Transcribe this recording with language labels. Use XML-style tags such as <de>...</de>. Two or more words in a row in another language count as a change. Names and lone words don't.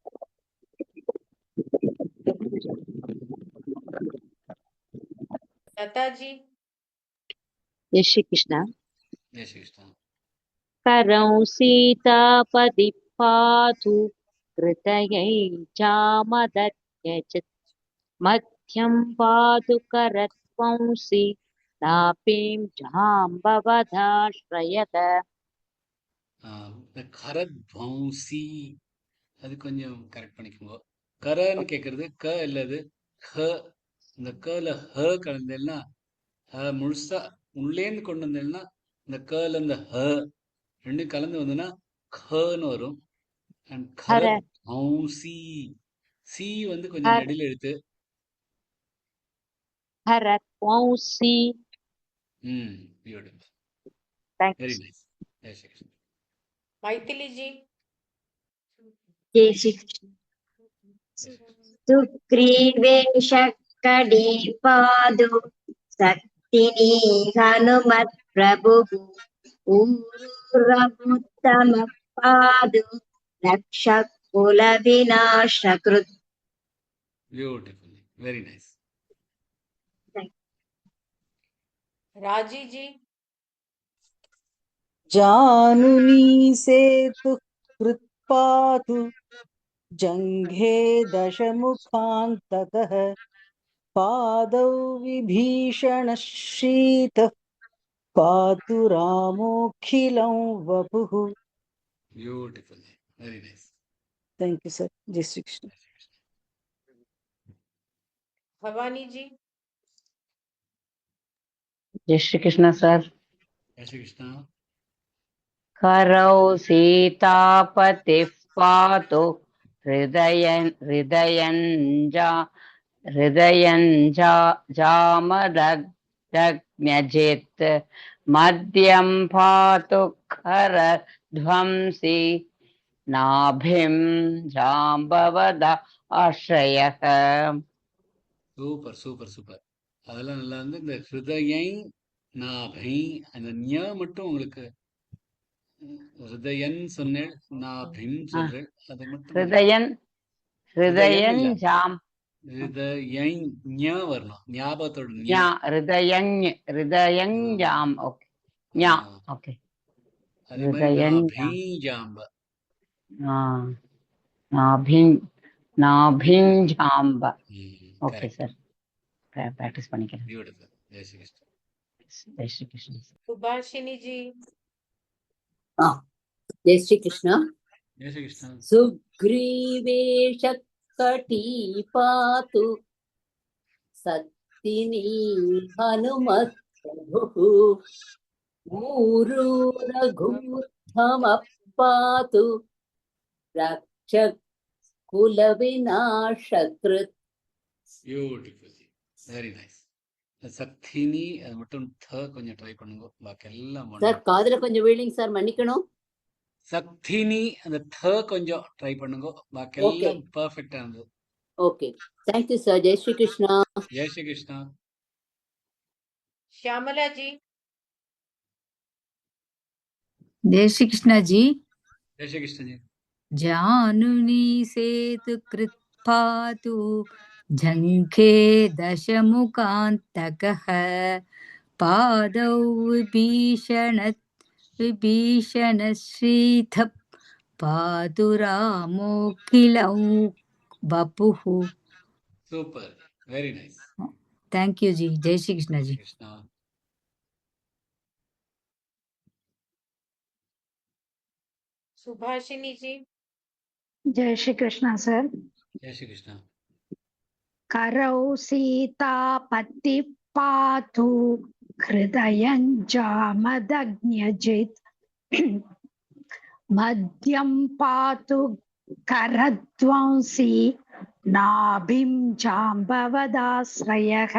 <hi>लता जी। जय श्री कृष्ण। जय श्री कृष्ण.</hi> <sa>करौ सीतापति पातु कृतयै चामदत्यजत् मध्यं पातु करत्वंसि नापीं जाम्बवधाश्रयत।</sa> <ta>இந்த கரத்வம்சி அது கொஞ்சம் கரெக்ட் பண்ணிக்கோங்க. கரன்னு கேட்கறது க இல்லது ஹ. இந்த கல ஹ கலந்தேன்னா முழுசா உள்ளேந்து கொண்டு வந்தேன்னா இந்த கல இந்த ஹ ரெண்டும் கலந்து வந்ததுன்னா khன்னு வரும். அண்ட்</ta> <sa>हर</sa> <ta>கரத்வம்சி சி வந்து கொஞ்சம்</ta> <sa>हर</sa> <ta>நெடில் எழுத்து.</ta> <sa>हरत्वंसि।</sa> <en>Beautiful, very थैंक्स। நைஸ்.</en> <hi>जय श्री कृष्ण. मैथिली जी। जय श्री कृष्ण। जय श्री कृष्ण.</hi> <sa>सुग्रीवे शक्कटीपादु सक्तिनी हनुमत्प्रभुः ऊरूरमुत्तमपादु रक्षकुलविनाशकृत्।</sa> <en>Beautiful, very nice.</en> <hi>राजी जी।</hi> <sa>जानुनी सेतु कृत्पातु जङ्घे दशमुखान्तकः पादौ विभीषणशीतः पातु रामोऽखिलं वपुः।</sa> <en>Beautiful, very nice. Thank you sir.</en> <hi>जय श्री कृष्ण। भवानी जी। जय श्री कृष्ण सर। जय श्री कृष्ण.</hi> <sa>करौ सीतापतिः पातु हृदयञ्जामदग्न्यजित् मध्यं पातु खरध्वंसि नाभिं जाम्बवद आश्रयः।</sa> <en>Super super super.</en> <ta>அதெல்லாம் நல்லா இருந்து இந்த ஹிருதயை நாபை அந்த ஞ மட்டும் உங்களுக்கு ஹிருதயன் சொன்னேன், நாபிம் சொல்றேன், அது மட்டும் கொஞ்சம்</ta> <sa>हृदयन्</sa> <ta>ஹிருதயன் இல்ல,</ta> <sa>हृदयञ्जाम्</sa> <ta>ஹிருதயை ஞ வரணும், ஞாபகத்தோட ஞ.</ta> <sa>ज्ञा हृदयञ्जाम् ओके ज्ञा ओके</sa> <ta>அதே மாதிரி நாபை ஜாம்ப.</ta> <sa>नाभिञ्जाम्ब ओके</sa> <ta>கரெக்ட்.</ta> <en>Sir practice</en> <ta>பண்ணிக்கிறேன்.</ta> <hi>பியூட்டிஃபுல். जय श्री कृष्ण. जय श्री कृष्ण। सुभाषिनी जी। जय श्री कृष्ण। जय श्री कृष्ण.</hi> <sa>सुग्रीवे शक्कटीपातु सक्तिनी हनुमत्प्रभुः ऊरूरघूर्थमपातु रक्षकुलविनाशकृत्।</sa> <en>Beautiful, very nice.</en> <ta>சக்தினி அது மட்டும் த கொஞ்சம் ட்ரை பண்ணுங்க, பாக்கி எல்லாம் சார்</ta> <en>wonderful.</en> <ta>காதுல கொஞ்சம் வீலிங் சார், மன்னிக்கணும். சக்தினி அந்த த கொஞ்சம் ட்ரை பண்ணுங்க, பாக்கி ஓகே எல்லாம் பெர்ஃபெக்ட்டா இருந்தது.</ta> <en>Okay, thank you sir.</en> <hi>जय श्री कृष्णा. जय श्री कृष्णा. श्यामला जी। जय श्री कृष्णा जी। जय श्री कृष्ण जी.</hi> <sa>जानुनी सेतु कृत्पातु झङ्खे दशमुखान्तकः पादौ विभीषणश्रीथ पातु रामोऽखिलौ वपुः.</sa> <en>Super. Very nice. Thank you</en> <hi>जी. जय श्री कृष्ण जी. Krishna. सुभाषिनी जी. जय श्री कृष्ण सर. जय श्री कृष्ण.</hi> <sa>करौ सीतापति पातु हृदयं जामदग्न्यजित् मध्यं पातु करध्वंसी नाभिं जाम्बवदाश्रयः.</sa>